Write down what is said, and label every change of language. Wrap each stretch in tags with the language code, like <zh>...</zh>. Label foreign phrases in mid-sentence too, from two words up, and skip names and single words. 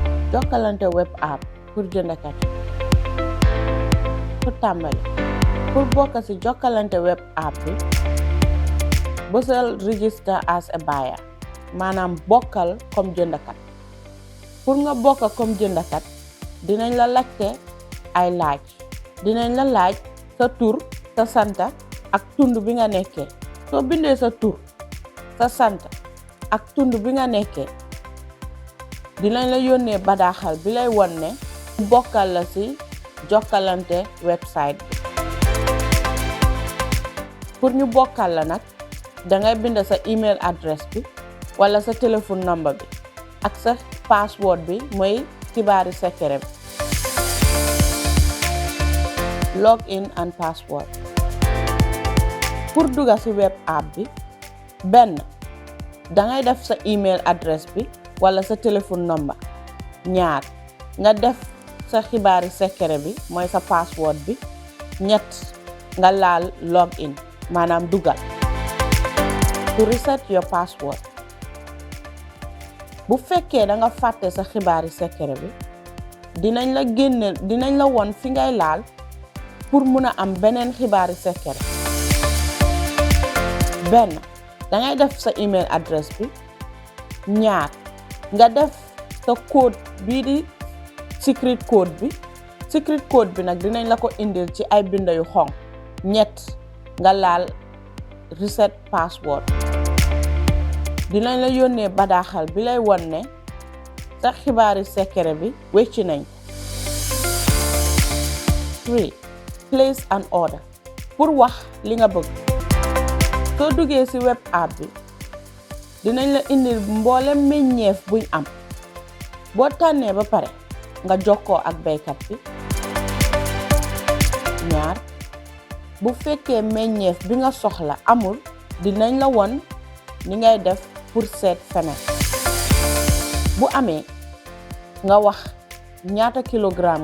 <wo>Jokkalante web app pour jëndkat pour tàmbali pour bokk ci Jokkalante web app bi bësal</wo> <en>register as a buyer</en> <wo>maanaam bokkal comme jëndkat pour nga bokk comme jëndkat dinañ la laajte ay laaj dinañ la laaj sa tur sa santa ak tund bi nga nekkee soo bindee sa tur sa santa ak tund bi nga nekkee dinañ la yónnee badaaxal bi lay won ne bokkal la ci Jokkalante website bi pour ñu bokkal la nag dangay bind sa email adresse bi wala sa téléphone number bi ak sa password bi mooy xibaari secret bi</wo> <en>login and password</en> <wo>pour dugga ci</wo> <en>web app</en> <wo>bi benn dangay def sa email adresse bi wala sa téléphone number ñaar nga def sa xibaari secret bi mooy sa password bi ñett nga laal login maanaam dugal</wo> <en>to reset your password</en> <wo>bu fekkee da nga fàtte sa xibaari secret bi dinañ la won fi ngay laal pour mun a am beneen xibaari secret benn dangay def sa email adresse bi ñaar nga def sa code bii di</wo> <en>secret code</en> <wo>bi nag dinañ la ko indil ci ay binda yu xonq ñett nga laal</wo> <en>reset password</en> <wo>dinañ la yónnee badaaxal bi lay won ne sa xibaari secret bi wecci nañ 3</wo> <en>place an order</en> <wo>pour wax li nga bëgg soo duggee ci</wo> <en>web app</en> <wo>bi dinañ la indil mboolem meññeef buñ am boo tànnee ba pare nga jokkoo ak baykat bi ñaar bu fekkee meññeef bi nga soxla amul dinañ la won ni ngay def pour seet feneen bu amee nga wax ñaata kilogramme</wo>